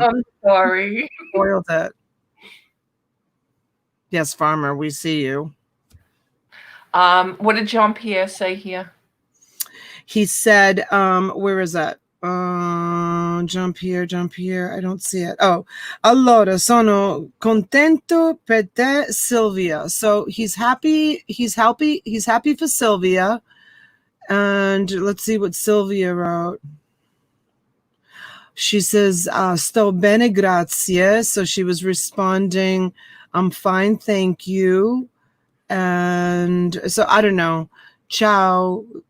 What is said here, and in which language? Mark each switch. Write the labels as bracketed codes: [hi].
[en] I'm sorry. Spoiled it. Yes, Farmer, we see you. What did Jean-Pierre say here? He said, where is that? Jean-Pierre, I don't see it. [it] Oh, allora sono contento per te, Sylvia. [en] So he's happy for Sylvia. And let's see what Sylvia wrote. She says, [it] sto bene, grazie. [en] So she was responding, I'm fine, thank you. And so I don't know. Ciao.